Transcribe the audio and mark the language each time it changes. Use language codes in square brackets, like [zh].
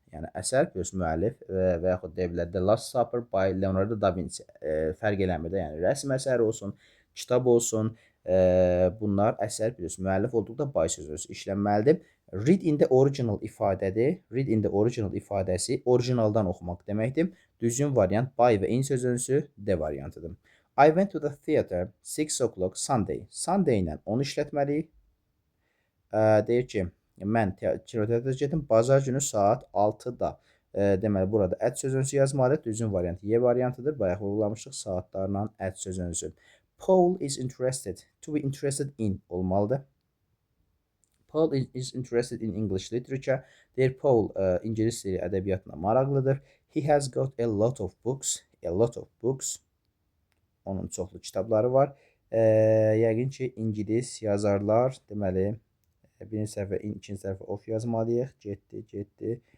[az] Yəni, əsər plus müəllif və yaxud deyə bilər, The Last Supper by Leonardo da Vinci. Fərq eləmir də, yəni, rəsm əsəri olsun, kitab olsun, bunlar əsər plus müəllif olduqda by sözü işlənməlidir. Read in the original ifadədir. Read in the original ifadəsi orijinaldan oxumaq deməkdir. Düzgün variant by və in sözünsü D variantıdır. [en] I went to the theater 6 o'clock Sunday. [az] Sunday ilə onu işlətməliyik. Deyir ki, mən kinoteatrə getdim bazar günü saat 6-da. Deməli, burada at sözünsü yazmalıyıq. Düzgün variant Y variantıdır. Bayaq vurgulamışıq saatlarla at sözünsü. [en] Paul is interested. To be interested in [az] olmalıdır. [en] Paul is interested in English literature. [az] Deyir, Paul İngilis dili ədəbiyyatına maraqlıdır. [en] He has got a lot of books. [az] A lot of books. Onun çoxlu kitabları var. Yəqin ki, İngilis yazarlar, deməli, Birinci səhvə in, ikinci səhvə of yazmalıyıq. Getdi.